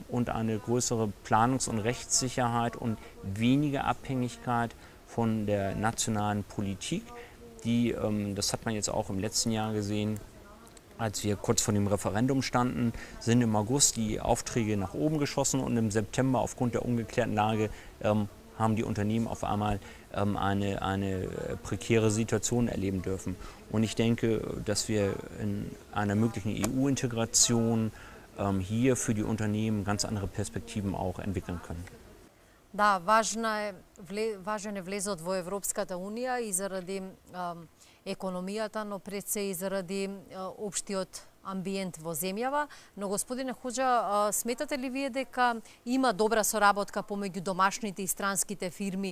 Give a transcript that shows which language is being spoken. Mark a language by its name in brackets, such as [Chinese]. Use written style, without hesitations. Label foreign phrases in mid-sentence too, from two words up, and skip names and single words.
[German] und eine größere Planungs- und Rechtssicherheit und weniger Abhängigkeit von der nationalen Politik, die, das hat man jetzt auch im letzten Jahr gesehen, als wir kurz vor dem Referendum standen, sind im August die Aufträge nach oben geschossen und im September aufgrund der ungeklärten Lage haben die Unternehmen auf einmal eine prekäre Situation erleben dürfen. Und ich denke, dass wir in einer möglichen EU-Integration hier für die Unternehmen ganz andere Perspektiven auch entwickeln können. [Macedonian] Да, важен е влезот во Европската Унија и заради економијата, но пред се и заради општиот амбиент во земјава. Но господине Хоџа, сметате ли вие дека има добра соработка помеѓу домашните и странските фирми?